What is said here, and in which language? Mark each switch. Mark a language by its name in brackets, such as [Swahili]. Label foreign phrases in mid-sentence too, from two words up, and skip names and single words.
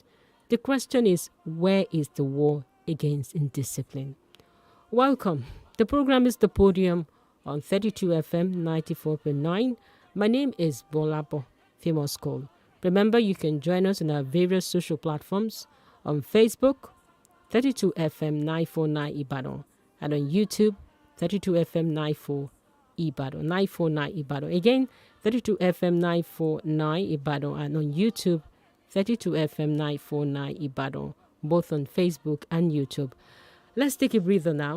[English] The question is, where is the war against indiscipline? Welcome. The program is The Podium on 32 FM 94.9. My name is Bolabo, famous call. Remember, you can join us on our various social platforms on Facebook, 32 FM 949 Ibadan, and on YouTube, 32 FM 94 Ibadan, 949 Ibadan. Again, 32 FM 949 Ibadan, and on YouTube, 32 FM 949 Ibadan, both on Facebook and YouTube. Let's take a breather now.